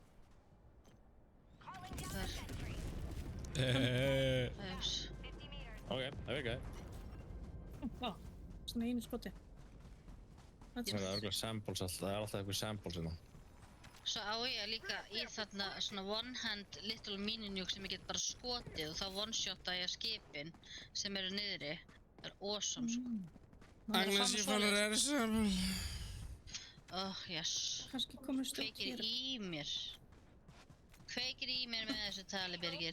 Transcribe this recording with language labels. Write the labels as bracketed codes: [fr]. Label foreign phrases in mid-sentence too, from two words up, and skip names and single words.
[is] Það Ok, það virkaði. Vá, svona einu skoti. Það er örgulega samples alltaf, það er alltaf eitthvað samples hérna. Svo á ég líka í þarna svona [en] one hand little mini-nuke [is] sem ég get bara skotið og þá one-shotta ég skipin sem eru niðri. Það er awesome sko. Agnes, ég fann að reyna saman. [en] Oh yes. [is] Kannski komur stökk Kveikir hér. í mér. Kveikir í mér með þessu tali, Birgir.